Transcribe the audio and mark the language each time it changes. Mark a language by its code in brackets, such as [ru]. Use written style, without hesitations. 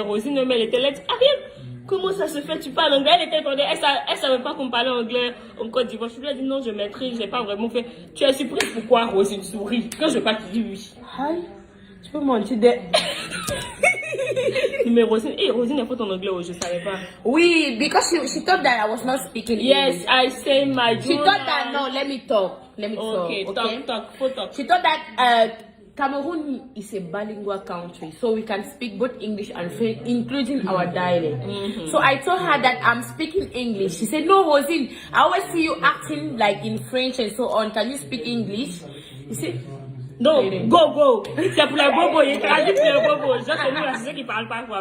[fr] Rosine, mais elle était là, Ariane, comment ça se fait? Tu parles anglais? Elle était attendue, elle savait pas qu'on parlait anglais en Côte d'Ivoire. Je lui ai dit non, je maîtrise, j'ai pas vraiment fait. Tu es surprise pourquoi? Rosine sourit. Quand je parle, tu dis oui. Aïe, tu peux mentir de. Mais Rosine, Rosine est forte en anglais, je savais pas. [en] Oui, because she thought that I was not speaking Yes, English. I say my She thought that, no, let me talk. Okay, talk. She thought that Cameroon is a bilingual country, so we can speak both English and French, including our dialect. So I told her that I'm speaking English. She said, no, Rosine, I always see you acting like in French and so on. Can you speak English? You see? Non, go. [fr] C'est pour les bobos, il traduit pour les bobos. Je sais nous, c'est ceux qui parlent pas quoi.